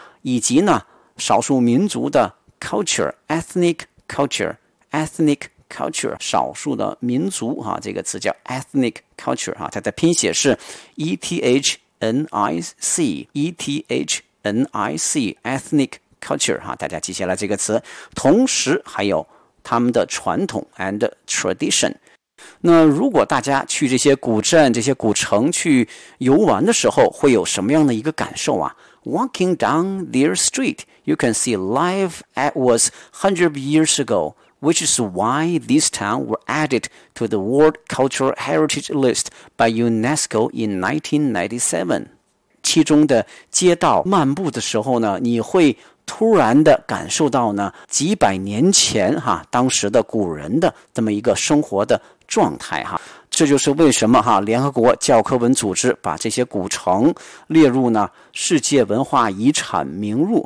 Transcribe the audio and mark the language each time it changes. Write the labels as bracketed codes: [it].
[zh] 以及呢少数民族的 [en] culture ethnic culture ethnic culture， [zh] 少数的民族、啊、这个词叫 ethnic culture、啊、它的拼写是 [en] ethnic ethnic ethnic culture、 [zh] 啊、大家记下来这个词，同时还有他们的传统 [en] and tradition。 [zh] 那如果大家去这些古镇、这些古城去游玩的时候，会有什么样的一个感受啊？ [en] Walking down their street, you can see life as was 100 years ago, which is why these towns were added to the World Cultural Heritage List by UNESCO in 1997. [zh] 其中的街道漫步的时候呢，你会突然的感受到呢，几百年前哈，当时的古人的这么一个生活的状态哈。这就是为什么哈，联合国教科文组织把这些古城列入呢世界文化遗产名录。